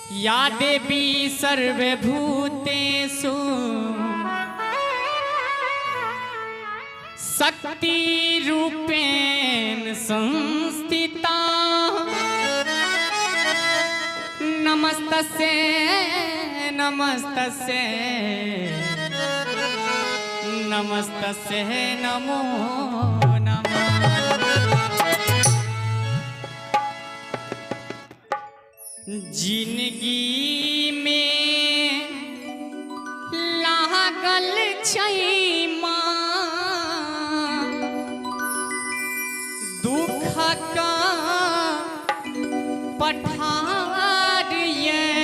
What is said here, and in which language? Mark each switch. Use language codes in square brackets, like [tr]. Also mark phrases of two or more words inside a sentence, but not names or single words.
[sa] या देवी सर्वभूतेषु शक्ति रूपेण संस्थिता नमस्तस्यै नमस्तस्यै नमस्तस्यै नमो नमः। [mai] जिंदगी में लागल छै दुख का पठार ये